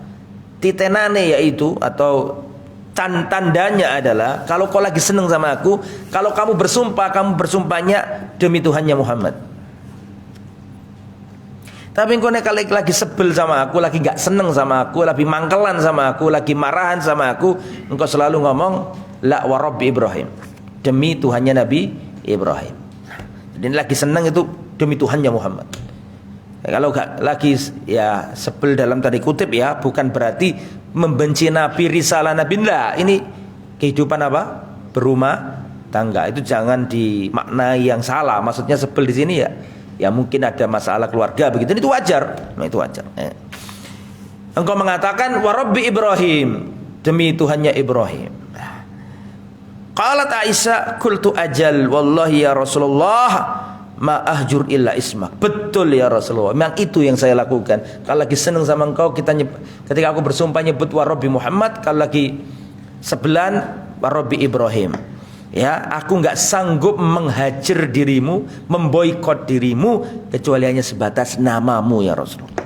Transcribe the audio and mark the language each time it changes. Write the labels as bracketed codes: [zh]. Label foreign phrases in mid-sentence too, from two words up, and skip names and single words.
[id] Titenane yaitu atau tandanya adalah kalau kau lagi senang sama aku, kalau kamu bersumpahnya demi Tuhannya Muhammad. Tapi engkau kalau lagi sebel sama aku, lagi gak senang sama aku, lagi mangkelan sama aku, lagi marahan sama aku, engkau selalu ngomong [ar] لا ورب إبراهيم, [id] demi Tuhannya Nabi Ibrahim. Jadi lagi senang itu demi Tuhannya Muhammad. Kalau gak lagi ya sebel dalam tanda kutip ya, bukan berarti membenci Nabi, risalah Nabi. Enggak, ini kehidupan apa? Berumah tangga. Itu jangan dimaknai yang salah. Maksudnya sebel di sini ya mungkin ada masalah keluarga begitu, itu wajar. Nah, itu wajar. Engkau mengatakan [ar] ورب إبراهيم, [id] demi Tuhannya Ibrahim. [ar] قالت عائشة, قلت أجل والله يا رسول الله ما أهجر إلا اسمك. [id] Betul [ar] يا رسول الله, [id] memang itu yang saya lakukan. Kalau lagi senang sama engkau, ketika aku bersumpah nyebut [ar] ورب محمد, [id] kalau lagi sebelan [ar] ورب إبراهيم. [id] Ya, aku enggak sanggup menghajar dirimu, memboikot dirimu kecuali hanya sebatas namamu [ar] يا رسول الله.